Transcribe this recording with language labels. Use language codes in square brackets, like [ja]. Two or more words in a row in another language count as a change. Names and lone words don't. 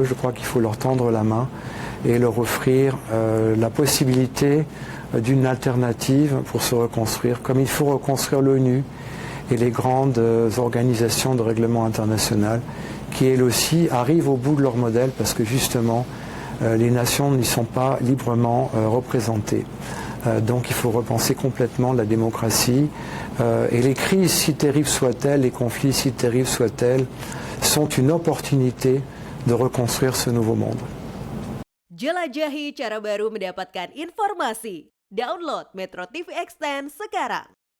[fr] Je crois qu'il faut leur tendre la main et leur offrir la possibilité d'une alternative pour se reconstruire, comme il faut reconstruire l'ONU et les grandes organisations de règlement international qui, elles aussi, arrivent au bout de leur modèle parce que justement, les nations n'y sont pas librement représentées. Donc il faut repenser complètement la démocratie et les crises, si terribles soient-elles, les conflits, si terribles soient-elles, sont une opportunité de reconstruire ce nouveau monde. [id] Jelajahi cara baru mendapatkan informasi. Download Metro TV Extend sekarang.